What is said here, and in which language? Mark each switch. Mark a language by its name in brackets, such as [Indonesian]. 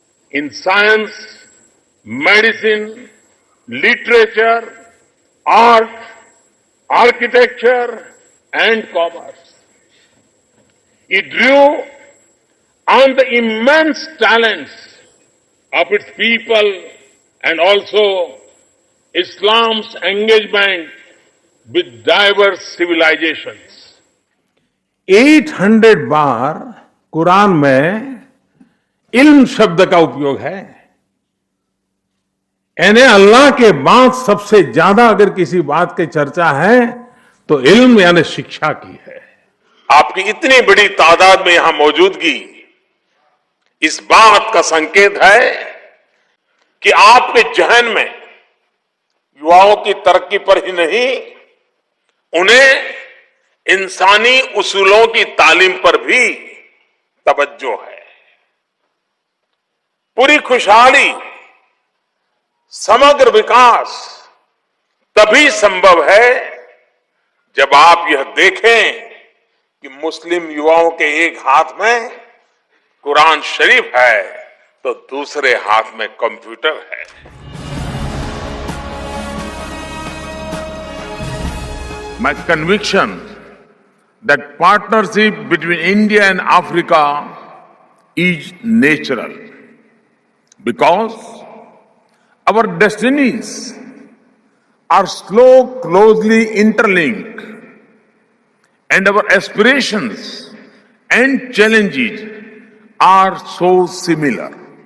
[English] in science, medicine, literature, art, architecture, and commerce. It drew on the immense talents of its people and also Islam's engagement with diverse civilizations. [Hindi] 800 बार कुरान में इल्म शब्द का उपयोग है। यानी अल्लाह के बाद सबसे ज्यादा अगर किसी बात की चर्चा है तो इल्म यानी शिक्षा की है। आपकी इतनी बड़ी तादाद में यहां मौजूदगी इस बात का संकेत है कि आपके जहन में युवाओं की तरक्की पर ही नहीं, उन्हें इंसानी उसूलों की तालीम पर भी तवज्जो है। पूरी खुशहाली, समग्र विकास तभी संभव है जब आप यह देखें कि मुस्लिम युवाओं के एक हाथ में कुरान शरीफ है तो दूसरे हाथ में कंप्यूटर है। [English] My conviction that partnership between India and Africa is natural because our destinies are so closely interlinked and our aspirations and challenges are so similar.